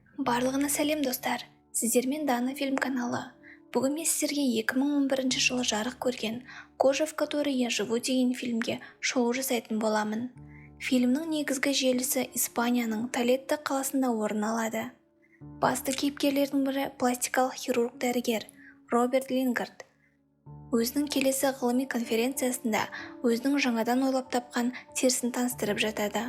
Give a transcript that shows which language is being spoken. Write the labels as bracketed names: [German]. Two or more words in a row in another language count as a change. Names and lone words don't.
[Kazakh] Барлығына сәлем достар, сіздермен Дана фильм каналы. Бүгін мен сіздерге 2011 жылы жарық көрген «Кожа, в которой я живу» деген фильмге шолу жасайтын боламын. Фильмнің негізгі желісі Испанияның Толедо қаласында орын алады. Басты кейіпкерлердің бірі пластикалық хирург дәрігер Роберт Лингард. Өзінің келесі ғылыми конференциясында өзінің жаңадан ойлап тапқан терісін таныстырып жатады.